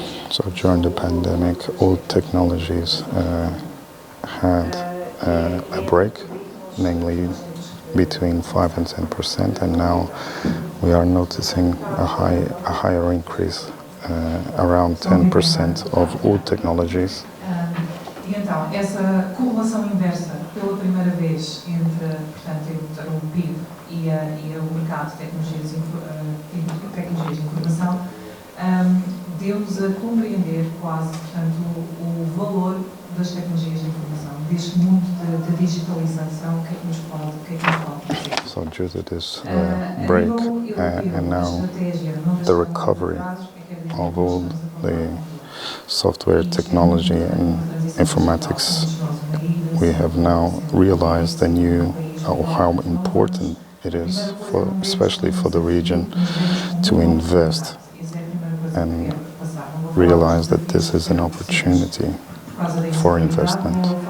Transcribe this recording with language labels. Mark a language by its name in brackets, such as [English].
[English] So during the pandemic, all technologies had a break, namely between 5 and 10%, and now we are noticing a higher increase, around 10% of all technologies. [Portuguese] E então, essa correlação inversa, pela primeira vez, entre, portanto, o PIB e o mercado de tecnologias de informação, deu-nos a compreender quase, portanto, o valor das tecnologias de informação, deste mundo de digitalização, o que é que nos pode fazer. [English] So due to this break and now the recovery of all the software technology and informatics, we have now realized how important it is, especially for the region, to invest and realize that this is an opportunity for investment.